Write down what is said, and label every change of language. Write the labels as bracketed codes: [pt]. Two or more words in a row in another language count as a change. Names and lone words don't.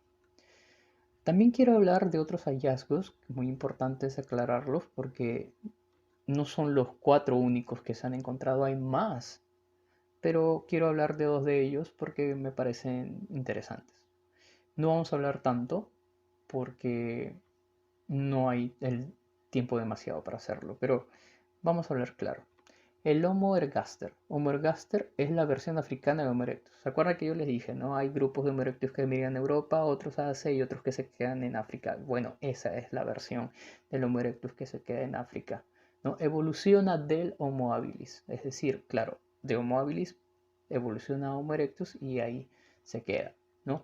[es] También quiero hablar de otros hallazgos, muy importantes aclararlos, porque no son los 4 únicos que se han encontrado, hay más. Pero quiero hablar de 2 de ellos porque me parecen interesantes. No vamos a hablar tanto porque no hay el tiempo demasiado para hacerlo, pero vamos a hablar claro. El Homo ergaster. Homo ergaster es la versión africana de Homo erectus. ¿Se acuerdan que yo les dije, no? Hay grupos de Homo erectus que emigran a Europa, otros a Asia y otros que se quedan en África. Bueno, esa es la versión del Homo erectus que se queda en África, ¿no? Evoluciona del Homo habilis. Es decir, claro, de Homo habilis evoluciona a Homo erectus y ahí se queda, ¿no?